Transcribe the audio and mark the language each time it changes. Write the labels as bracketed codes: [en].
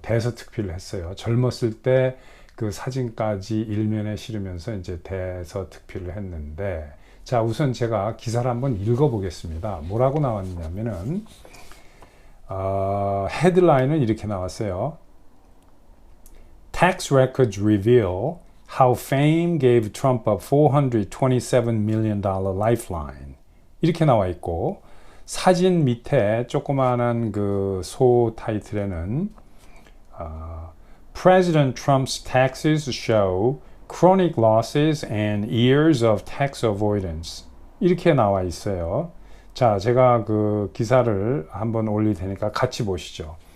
[ko] 대서특필을 했어요. 젊었을 때 그 사진까지 일면에 실으면서 이제 대서특필을 했는데, 자, 우선 제가 기사를 한번 읽어보겠습니다. 뭐라고 나왔냐면은 헤드라인은 이렇게 나왔어요. [en] Tax records reveal how fame gave Trump a $427 million lifeline. [ko] 이렇게 나와 있고, 사진 밑에 조그마한 그 소 타이틀에는 [en] President Trump's taxes show chronic losses and years of tax avoidance. [ko] 이렇게 나와 있어요. 자, 제가 그 기사를 한번 올릴 테니까 같이 보시죠.